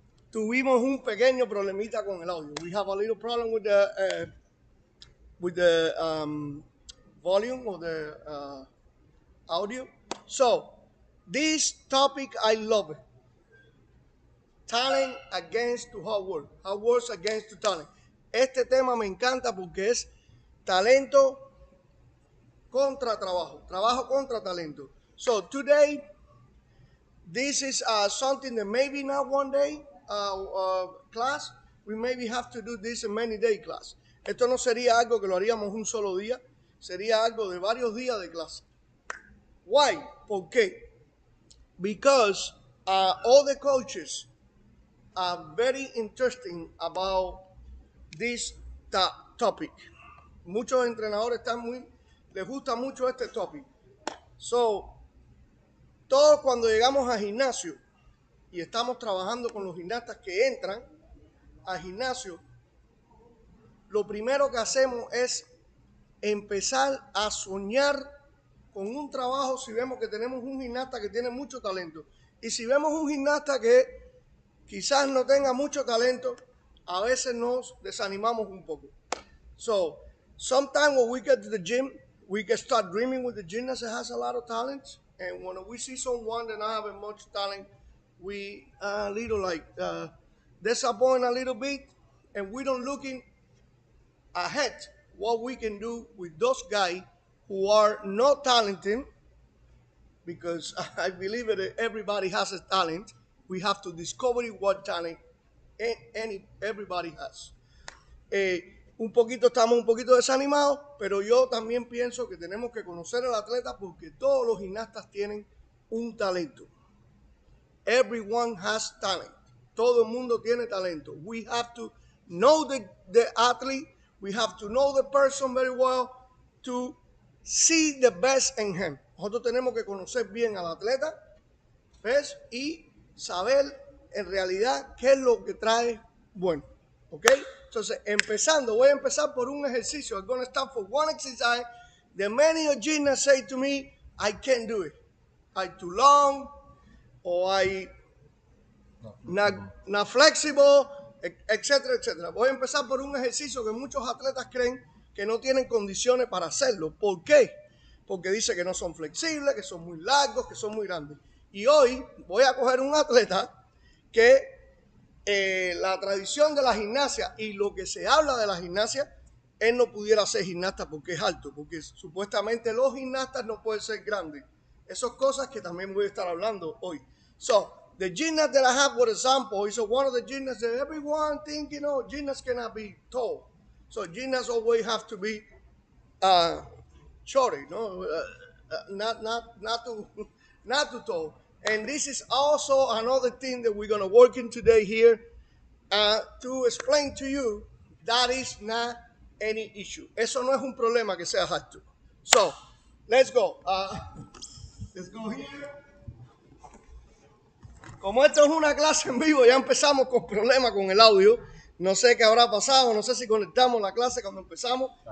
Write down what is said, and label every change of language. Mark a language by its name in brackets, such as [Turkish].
[Spanish] Tuvimos un pequeño problemita con el audio. [English] We have a little problem with the volume of the audio. So this topic I love it. Talent against to hard work. Hard work against to talent. [Spanish] Este tema me encanta porque es talento contra trabajo. Trabajo contra talento. [English] So today this is something that maybe not one day class. We maybe have to do this in many day class. [Spanish] Esto no sería algo que lo haríamos un solo día, sería algo de varios días de clase. [English] Why? [Spanish] ¿Por qué? [English] Because all the coaches are very interesting about this topic. [Spanish] Muchos entrenadores les gusta mucho este topic. So, todos cuando llegamos al gimnasio y estamos trabajando con los gimnastas que entran al gimnasio, lo primero que hacemos es empezar a soñar con un trabajo si vemos que tenemos un gimnasta que tiene mucho talento. Y si vemos un gimnasta que quizás no tenga mucho talento, a veces nos desanimamos un poco. [English] So, sometimes when we get to the gym, we can start dreaming with the gymnast that has a lot of talent. And when we see someone that not having much talent, we little like disappoint a little bit, and we don't looking ahead what we can do with those guys who are not talented, because I believe that everybody has a talent. We have to discover what talent everybody has. [Spanish] Estamos un poquito desanimados, pero yo también pienso que tenemos que conocer al atleta porque todos los gimnastas tienen un talento. [English] Everyone has talent. [Spanish] Todo el mundo tiene talento. [English] We have to know the athlete. We have to know the person very well to see the best in him. [Spanish] Nosotros tenemos que conocer bien al atleta, ¿ves? Y saber en realidad qué es lo que trae bueno. ¿Ok? Entonces, voy a empezar por un ejercicio. [English] I'm going to start for one exercise that many of gymnasts say to me, I can't do it. I'm too long, or I not flexible, etcétera, etcétera. [Spanish] Voy a empezar por un ejercicio que muchos atletas creen que no tienen condiciones para hacerlo. ¿Por qué? Porque dice que no son flexibles, que son muy largos, que son muy grandes. Y hoy voy a coger un atleta que la tradición de la gimnasia y lo que se habla de la gimnasia, él no pudiera ser gimnasta porque es alto, porque supuestamente los gimnastas no pueden ser grandes. Esas cosas que también voy a estar hablando hoy. [English] So, the gymnast that I have, for example, is one of the gymnasts that everyone think, gymnasts cannot be tall. So gymnasts always have to be shorty, not too tall. And this is also another thing that we're going to work in today here to explain to you that is not any issue. [Spanish] Eso no es un problema que sea alto. [English] So, let's go. Let's go here. [Spanish] Como esto es una clase en vivo, ya empezamos con problemas con el audio. No sé qué habrá pasado, no sé si conectamos la clase cuando empezamos.